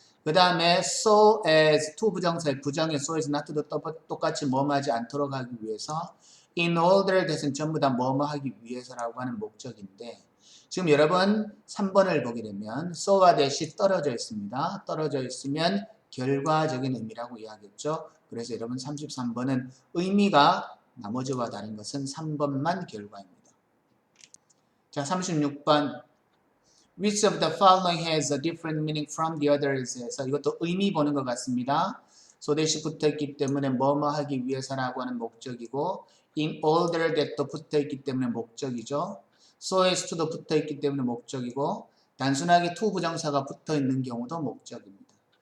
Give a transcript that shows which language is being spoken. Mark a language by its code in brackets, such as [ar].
[ko] 그 다음에 so as to 부정사의 부정의 so as not도 똑같이 뭐뭐 하지 않도록 하기 위해서 in order that은 전부 다 뭐뭐 하기 위해서라고 하는 목적인데 지금 여러분 3번을 보게 되면 so와 that이 떨어져 있습니다. 떨어져 있으면 결과적인 의미라고 이야기했죠. 그래서 여러분 33번은 의미가 나머지와 다른 것은 3번만 결과입니다. 자, 36번 [en] Which of the following has a different meaning from the others? [ko] 해서 이것도 의미 보는 것 같습니다. so that이 붙어있기 때문에 뭐뭐 하기 위해서라고 하는 목적이고 in order that도 붙어있기 때문에 목적이죠. so as to도 붙어있기 때문에 목적이고 단순하게 to 부정사가 붙어있는 경우도 목적입니다.